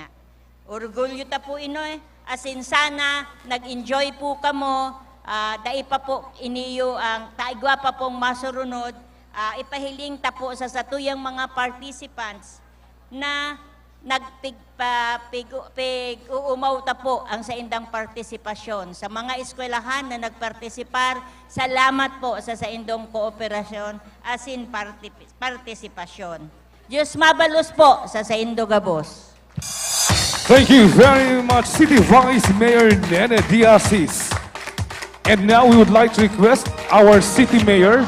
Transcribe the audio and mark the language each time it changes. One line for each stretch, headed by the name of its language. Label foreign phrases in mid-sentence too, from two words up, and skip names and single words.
Bikol: Orgulyo ta po ino asin sana nag-enjoy po kamo, dai pa po iniyo ang taigwa pa pong masurunod, ipahiling ta po sa satuyang mga participants na uumaw ta po ang sa indang partisipasyon. Sa mga eskwelahan na nagpartisipar, salamat po sa indong kooperasyon asin partisipasyon. Diyos mabalos po sa indo Gabos.
English: Thank you very much, City Vice Mayor Nene Diazis. And now we would like to request our City Mayor.